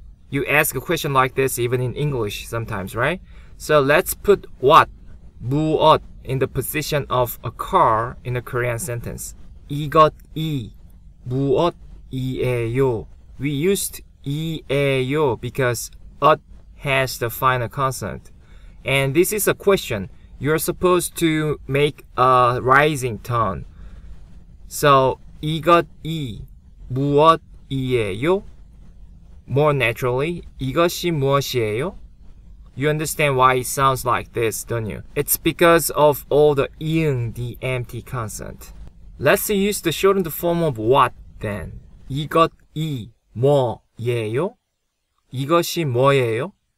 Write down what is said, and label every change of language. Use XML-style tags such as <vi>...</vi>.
<en>You ask a question like this even in English sometimes, right? So let's put what, 무엇, in the position of a car in a Korean sentence.</en> <ko>이것이 무엇이에요.</ko> <en>We used 이에요 because 엇 has the final consonant. And this is a question. You're supposed to make a rising tone.</en> <ko>So 이것이 무엇이에요?</ko> <en>More naturally,</en> <ko>이것이 무엇이에요?</ko> <en>You understand why it sounds like this, don't you? It's because of all the 이응, the empty consonant. Let's use the shortened form of what then.</en> <ko>이것이 뭐예요? 이것이 뭐예요?</ko>